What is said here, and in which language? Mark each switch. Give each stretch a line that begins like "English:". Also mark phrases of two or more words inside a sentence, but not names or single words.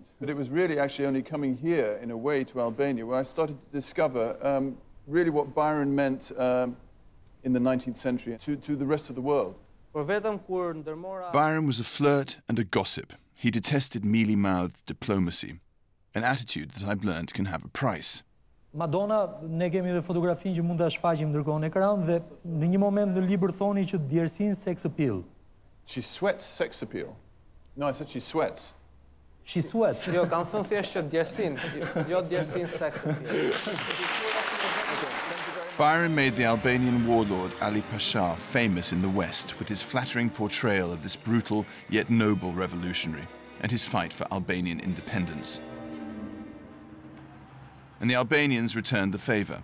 English: But it was really actually only coming here, in a way, to Albania, where I started to discover really what Byron meant in the 19th century to the rest of the world. Byron was a flirt and a gossip. He detested mealy-mouthed diplomacy, an attitude that I've learned can have a price.
Albanian: Madonna, ne kemi dhe fotografinë që mund ta shfaqim ndërkohë në ekran dhe në një moment në libër thoni që djersin
English: sex appeal. She sweats sex appeal. No, I said she sweats. She sweats.
Albanian: Jo, kam thënë thjesht që djersin, jo djersin
English: sex appeal. Byron made the Albanian warlord Ali Pasha famous in the West with his flattering portrayal of this brutal yet noble revolutionary and his fight for Albanian independence. And the Albanians returned the favour.